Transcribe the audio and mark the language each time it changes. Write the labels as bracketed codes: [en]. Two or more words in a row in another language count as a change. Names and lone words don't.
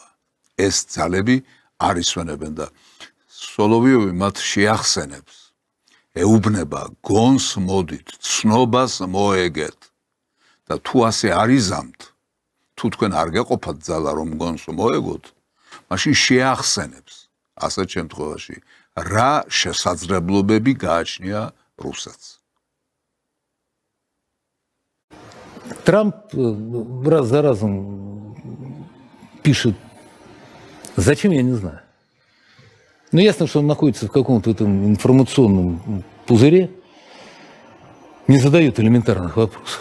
[ka] ეს ძალები არ ისვენებენ და სოლოვიოვი მათ შეახსენებს, ეუბნება გონს მოდით, ცნობას მოეგეთ და თუ ასე არ იზამთ, თუ თქვენ არ გეყოფათ ძალა რომ გონს მოეგოთ, მაშინ შეახსენებს ასეთ შემთხვევაში რა შესაძლებლობები გააჩნია რუსეთს. [ru] Трамп раз за разом пишет, зачем, я не знаю. Но ясно, что он находится в каком-то этом информационном пузыре, не задает элементарных вопросов.